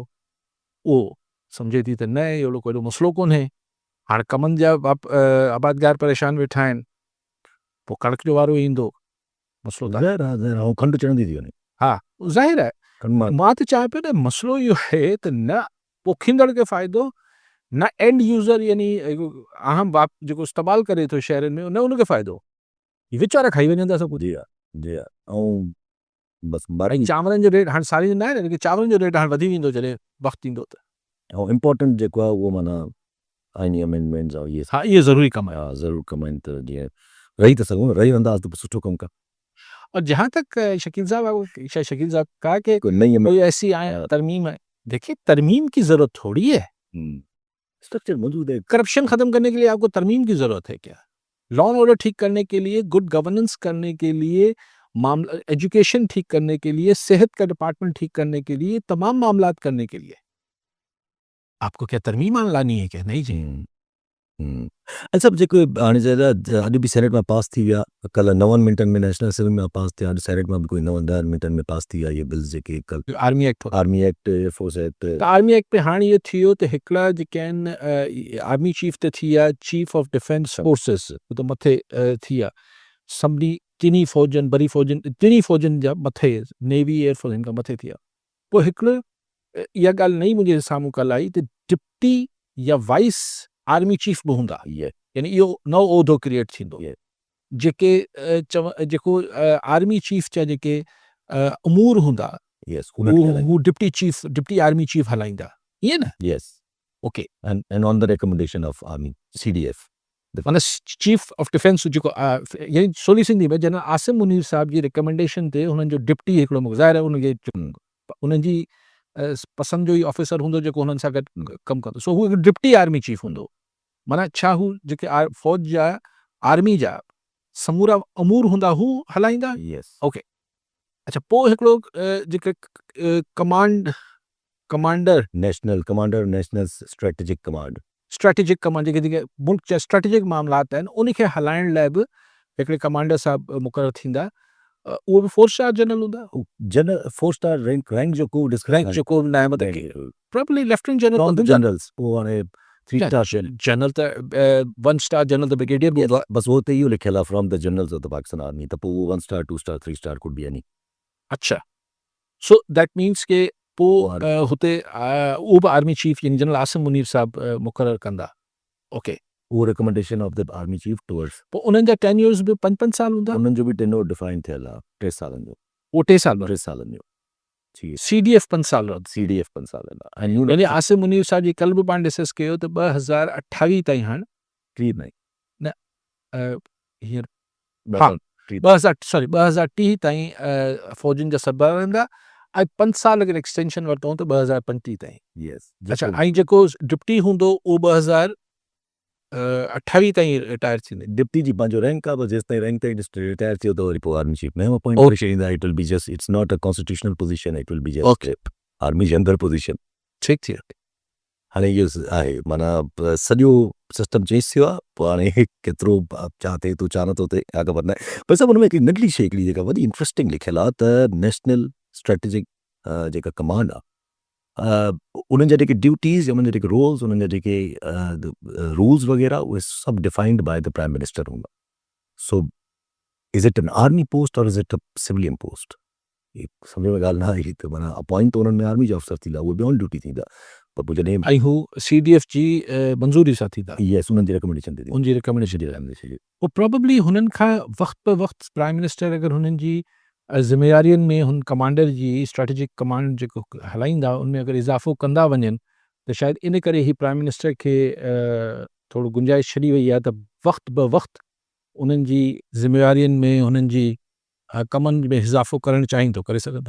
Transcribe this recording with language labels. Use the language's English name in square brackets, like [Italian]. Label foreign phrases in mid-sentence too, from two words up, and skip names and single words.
[Sindhi] उहो सम्झे थी त न अहिड़ो कोई मसइलो कोन्हे। हाणे कमनि जा आबादगार परेशान वेठा आहिनि, पोइ कणिक जो वारो ईंदो, मसइलो त ज़ाहिर आहे ऐं खंडु चढ़ंदी थी वञे। हा ज़ाहिर आहे। खंडु मां त चाहियां पियो न, मसइलो इहो आहे त न पोखींदड़ खे फ़ाइदो, न [English] end user [Sindhi] यानी आम बाप जेको इस्तेमालु करे थो शहरनि में, न उनखे फ़ाइदो। वीचारा खाई वञनि था सभु। जी हा, जी हा। ऐं बसि ऐं बाक़ी चांवरनि जो रेट हाणे सारी न आहे न, चांवरनि जो रेट हाणे वधी वेंदो जॾहिं वक़्तु ईंदो त। ऐं इम्पोर्टेंट जेको आहे उहो माना आइनी अमेंडमेंट्स ऐं इहे हा, इहे ज़रूरी कमु आहे। हा ज़रूरु कमु आहिनि त जीअं रही था सघूं, रही वेंदासीं त सुठो कमु कमु। [Urdu] اور جہاں تک شکیل صاحب کہا کہ کوئی نئی کوئی ایسی ترمیم ہے، دیکھیے ترمیم کی ضرورت تھوڑی ہے. سٹرکچر موجود ہے. کرپشن ختم کرنے کے لیے آپ کو ترمیم کی ضرورت ہے کیا? [English] law and order [Urdu] ٹھیک کرنے کے لیے, [English] good governance [Urdu] کرنے کے لیے، معاملہ ایجوکیشن ٹھیک کرنے کے لیے، صحت کا ڈیپارٹمنٹ ٹھیک کرنے کے لیے، تمام معاملات کرنے کے لیے آپ کو کیا ترمیم لانی ہے کیا? نہیں جی. [Sindhi] ऐं सभु जेको हाणे अॼु बि सेनेट में पास थी विया, कल्ह 9 मिंटनि में नेशनल असेंबली में पास थिया, अॼु सेनेट में बि कोई 9-10 मिंटनि में पास थी विया इहे बिल्स जेके कल्ह आर्मी एक्ट हो। आर्मी एक्ट, एयरफोर्स एक्ट। त आर्मी एक्ट में हाणे इहो थी वियो त हिकिड़ा जेके आहिनि [English] army chief [Sindhi] त थी विया, [English] Chief of Defence Forces [Sindhi] हू त मथे थी विया, सभिनी टिनी फ़ौजनि बड़ी फ़ौजनि टिनी फ़ौजनि जा मथे, नेवी एयरफोर्स हिन खां मथे थी विया। पोइ हिकिड़ो इहा ॻाल्हि नई मुंहिंजे साम्हूं कल्ह आई त डिप्टी या [English] vice army chief [Sindhi] बि हूंदा, यानी इहो नओं उहिदो क्रिएट थींदो। जेके जेको [English] army chief [Sindhi] जा जेके अमूर हूंदा, हू [English] deputy army chief [Sindhi] हलाईंदा, ईअं न? यस ओके। [English] And on the recommendation of army CDF, [Sindhi] माना [English] chief of defence [Sindhi] जेको यानी सोली सिंधी में जनरल आसिम मुनीर साहब जी रिकमेंडेशन ते हुननि जो डिप्टी हिकिड़ो ज़ाहिर आहे उनखे उन्हनि जी पसंदि जो ई ऑफिसर हूंदो जेको हुननि सां गॾु कमु कंदो, सो हू डिप्टी आर्मी चीफ हूंदो। माना छा हू जेके फ़ौज जा आर्मी जा समूरा अमूर हूंदा हू हलाईंदा? यस। ओके। अच्छा, पोइ हिकिड़ो जेके कमांडर नेशनल स्ट्रेटेजिक कमांड, [English] strategic command [Sindhi] जेके मुल्क जा स्ट्रेटेजिक मामलात आहिनि उनखे हलाइण लाइ बि हिकिड़े कमांडर साहब मुक़ररु थींदा। उहो बि 4 [English] star general [Sindhi] हूंदा। जनरल 4 [English] star rank [Sindhi] जो को रैंक जो को न आहे, मतिलबु [English] probably lieutenant general [Sindhi] जनरल्स, पोइ हाणे 3 स्टार जनरल त 1 [English] star general [Sindhi] त ब्रिगेडियर हूंदो आहे। बसि उहो त इहो लिखियलु आहे [English] from the generals of the Pakistan Army, [Sindhi] त पोइ उहो [English] 1 star 2 star 3 star could be any. [Sindhi] अच्छा, [English] so that means [Sindhi] के पोइ हुते उहो बि [English] army chief [Sindhi] यानी जनरल आसिम मुनीर साहब मुक़ररु कंदा। ओके। [English] उहो recommendation of the army chief towards. [Sindhi] पोइ उन्हनि जा टेन्योर्स बि 5-5 साल हूंदा। उन्हनि जो बि टेन्योर डिफाइन थियल आहे 3 सालनि जो। उहो 3 साल 3 सालनि जो। CDF 5 साल रहंदो। CDF 5 साल यानी आसिम मुनीर साहब जी कल्ह बि पाण डिस्कस कयो त 2028 ताईं हाणे 3 में न हींअर हा 2030 ताईं फ़ौजनि जा सरबराह रहंदा ऐं 5 साल अगरि एक्सटेंशन वरितो त 2035 ताईं। यस। अच्छा, ऐं जेको डिप्टी हूंदो उहो 2028 ताईं रिटायर थींदे। डिप्टी जी पंहिंजो रैंक आहे, बसि जेसि ताईं रैंक ताईं रिटायर थियो त वरी पोइ [English] army chief [Sindhi] में अपॉइंट करे छॾींदा। [English] It will be just, it's not a constitutional position, it will be just army [Sindhi] जे अंदरि [English] पोजीशन। [Sindhi] ठीकु थी वियो। हाणे इहो आहे माना सॼो [English] system change [Sindhi] थियो आहे। पोइ हाणे केतिरो छा थिए थो छा नथो थिए का ख़बर न आहे। पर सभु हुन में हिकिड़ी नंढड़ी शइ हिकिड़ी जेका वॾी इंट्रस्टिंग लिखियलु आहे त [English] national strategic [Sindhi] जेका कमांड आहे, उन्हनि जा जेके ड्यूटीज़, उन्हनि जा जेके रोल्स, उन्हनि जा जेके रूल्स वग़ैरह उहे सभु [English] defined by the prime minister [Sindhi] हूंदा। [English] So is it an army post और is it a civilian post? [Sindhi] सम्झ में ॻाल्हि न आई त माना अपॉइंट त उन्हनि में आर्मी जा अफ़सर थींदा, उहे बि [English] on duty [Sindhi] थींदा, पर पोइ जॾहिं ऐं हू CDF जी मंज़ूरी सां थींदा। यस, उन्हनि जी रिकमेंडेशन ते उनजी रिकमेंडेशन पोइ प्रोबेबली हुननि खां वक़्त ब वक़्तु [English] prime minister [Sindhi] अगरि हुननि जी ज़िम्मेवारियुनि में हुन कमांडर जी स्ट्रेटेजिक कमांड जेको हलाईंदा उनमें अगरि इज़ाफ़ो कंदा वञनि त शायदि इन करे ही [English] prime minister [Sindhi] खे थोरो गुंजाइश छॾी वई आहे त वक़्त ब वक़्तु उन्हनि जी ज़िम्मेवारियुनि में हुननि जी कमनि में इज़ाफ़ो करणु चाहिनि थो, करे सघंदा।